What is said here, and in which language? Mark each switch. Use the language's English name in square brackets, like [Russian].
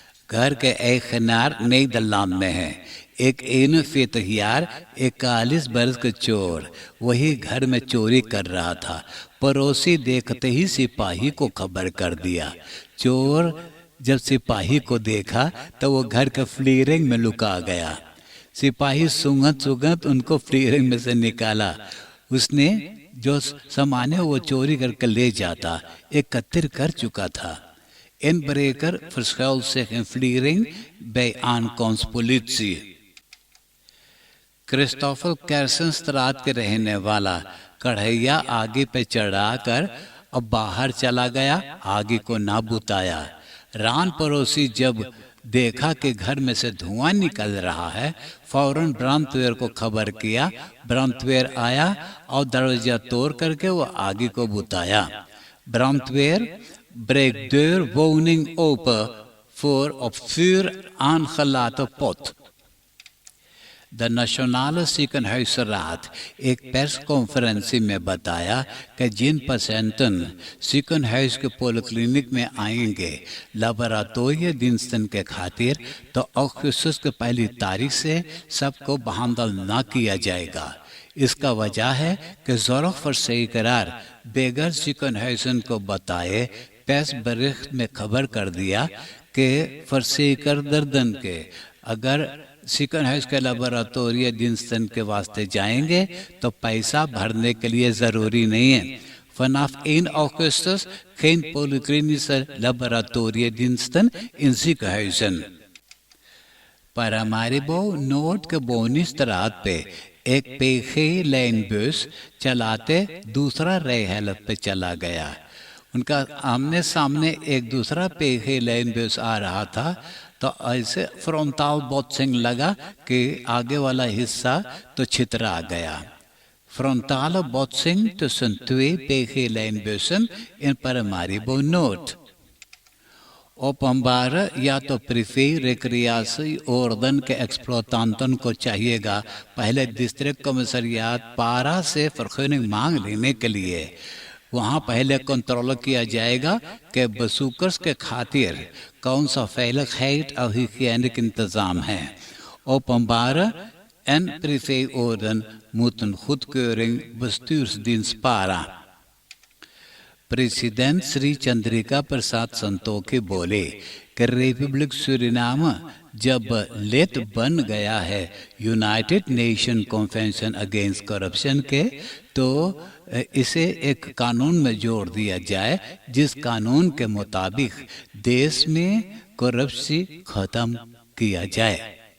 [Hindi] घर के एक खनार नीदरलैंड में है। एक 41 jaar 41 बरस के चोर वही घर में चोरी कर रहा था। पड़ोसी देखते ही सिपाही को खबर कर दिया। चोर जब सिपाही को देखा तो वो घर के फ्लीरिंग में लुका गया। सिपाही सूंघत सूंघत उनको फ्लीरिंग में से निकाला। उसने जो सामान है वो चोरी करके ले जाता एकत्रित कर चुका था। [Dutch] Inbreker verschuilt zich in Vliering bij aankomst politie। [Hindi] Christopher कैर्सनस्त्रात के रहने वाला कढ़ैया आगे पे चढ़ाकर अब बाहर चला गया, आगे को ना बुताया। रान पड़ोसी जब देखा कि घर में से धुआं निकल रहा है, फौरन ब्रांतवेयर को खबर किया। ब्रांतवेयर आया और दरवाजा तोड़ करके वो आगे को बुताया। [Dutch] ब्रांतवेयर breekt deur woning open voor op vuur aangelaten pot। [Hindi] The national ziekenhuisraad एक प्रेस कॉन्फ्रेंस में बताया कि जिन पेशेंटन ziekenhuis के पॉलिक्लिनिक में आएंगे लेबोरेटरी diensten के खातिर, तो अगस्त की पहली तारीख से सबको बहाल न किया जाएगा। इसका वजह है कि ज़ोरफ़र्सेकरार बेगर ziekenhuizen को बताए प्रेस बरिख्त में खबर कर दिया कि फर्सेकर दर्दन के अगर ziekenhuis के लेबोरेटरी diensten के वास्ते जाएंगे तो पैसा भरने के लिए ज़रूरी नहीं है। [Dutch] Vanaf 1 augustus geen polyklinische laboratoriediensten in ziekenhuizen। [Hindi] Paramaribo note के बोनी स्त्रात पे एक पेखे लाइन बस चलाते दूसरा रेहलत पे चला गया। उनका आमने सामने एक दूसरा पेखे लाइन बस आ रहा था, तो ऐसे फ्रंटल बोत्सिंग लगा कि आगे वाला हिस्सा तो छितरा गया। [Dutch] Frontale botsing tussen twee PG-lijnbussen in Paramaribo Noord। [Hindi] ओपम्बार या तो प्रिफे रिक्रियासी ओर्दन के एक्सप्लोतांतन को चाहिएगा पहले डिस्ट्रिक्ट कमिश्नरियात पारा से फरखनिंग मांग लेने के लिए। वहाँ पहले कंट्रोल किया जाएगा कि बसूकर्स के खातिर कौन सा veiligheid और hygiënisch इंतज़ाम है। [Dutch] ओपम्बार en privéorden moeten goedkeuring bestuursdienst para। [Hindi] President Shri Chandrika Prasad Santokhi बोले कि रिपब्लिक सूरीनाम जब लेट बन गया है United nation convention against corruption के, तो इसे एक कानून में जोड़ दिया जाए जिस कानून के मुताबिक देश में करप्शन खत्म किया जाए।